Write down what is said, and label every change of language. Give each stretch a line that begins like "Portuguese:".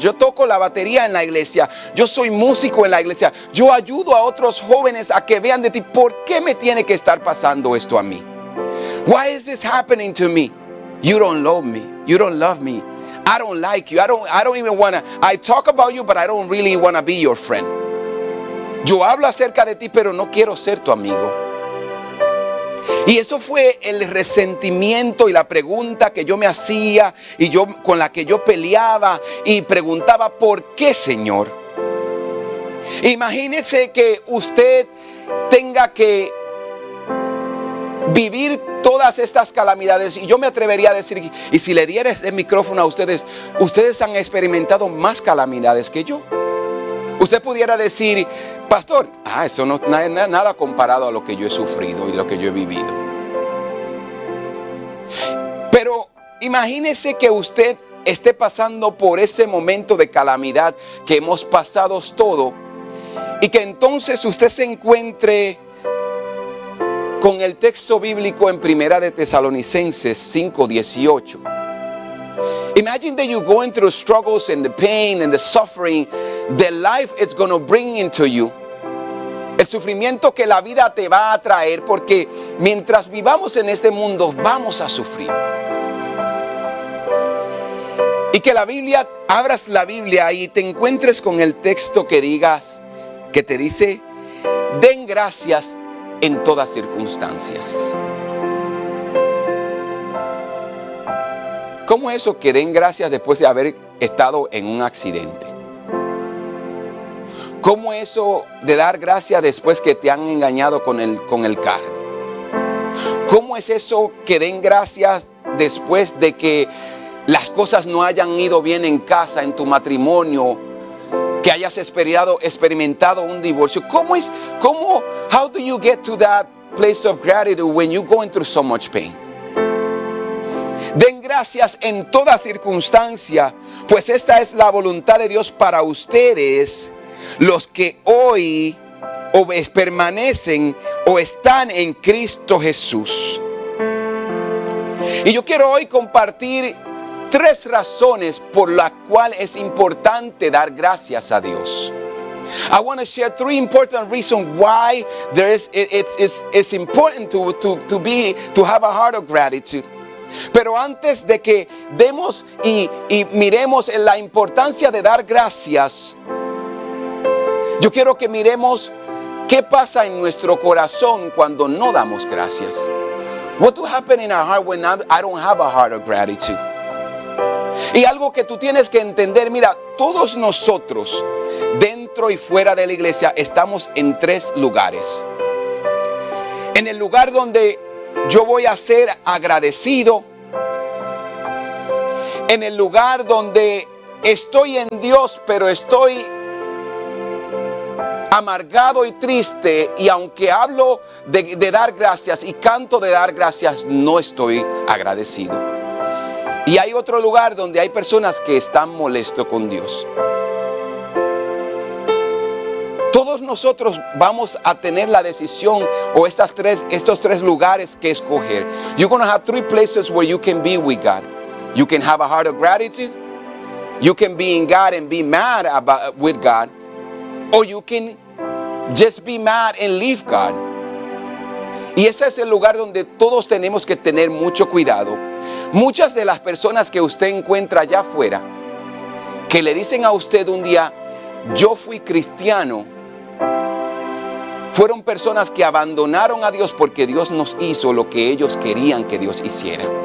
Spanish: Yo toco la batería en la iglesia. Yo soy músico en la iglesia. Yo ayudo a otros jóvenes a que vean de ti. ¿Por qué me tiene que estar pasando esto a mí?
English: Why is this happening to me? You don't love me. You don't love me. I don't like you. I don't even want to. I talk about you, but I don't really want to be your friend.
Spanish: Yo hablo acerca de ti, pero no quiero ser tu amigo. Y eso fue el resentimiento y la pregunta que yo me hacía y con la que yo peleaba y preguntaba, ¿por qué, Señor? Imagínese que usted tenga que vivir todas estas calamidades, y yo me atrevería a decir, y si le diera el micrófono a ustedes han experimentado más calamidades que yo. Usted pudiera decir, pastor, eso no es nada comparado a lo que yo he sufrido y lo que yo he vivido. Pero imagínese que usted esté pasando por ese momento de calamidad que hemos pasado todos, y que entonces usted se encuentre con el texto bíblico en Primera de Tesalonicenses 5:18.
English: Imagine that you're going through struggles and the pain and the suffering that life is going to bring into you.
Spanish: El sufrimiento que la vida te va a traer, porque mientras vivamos en este mundo vamos a sufrir. Y que abras la Biblia y te encuentres con el texto que te dice, den gracias en todas circunstancias. ¿Cómo eso que den gracias después de haber estado en un accidente? ¿Cómo eso de dar gracias después que te han engañado con el carro? ¿Cómo es eso que den gracias después de que las cosas no hayan ido bien en casa, en tu matrimonio, que hayas experimentado un divorcio?
English: How do you get to that place of gratitude when you're going through so much pain?
Spanish: Den gracias en toda circunstancia, pues esta es la voluntad de Dios para ustedes, los que hoy permanecen o están en Cristo Jesús. Y yo quiero hoy compartir 3 razones por las cuales es importante dar gracias a Dios.
English: I want to share 3 important reasons why it's important to have a heart of gratitude.
Spanish: Pero antes de que demos y miremos en la importancia de dar gracias, yo quiero que miremos qué pasa en nuestro corazón cuando no damos gracias.
English: What will happen in our heart when I don't have a heart of gratitude?
Spanish: Y algo que tú tienes que entender, mira, todos nosotros, dentro y fuera de la iglesia, estamos en 3 lugares. En el lugar donde yo voy a ser agradecido, en el lugar donde estoy en Dios, pero estoy amargado y triste, y aunque hablo de dar gracias y canto de dar gracias, no estoy agradecido. Y hay otro lugar donde hay personas que están molestos con Dios. Todos nosotros vamos a tener la decisión o estos 3 lugares que escoger.
English: You're going to have 3 places where you can be with God. You can have a heart of gratitude. You can be in God and be mad with God. Or you can just be mad and leave God.
Spanish: Y ese es el lugar donde todos tenemos que tener mucho cuidado. Muchas de las personas que usted encuentra allá afuera, que le dicen a usted un día, yo fui cristiano, fueron personas que abandonaron a Dios porque Dios nos hizo lo que ellos querían que Dios hiciera.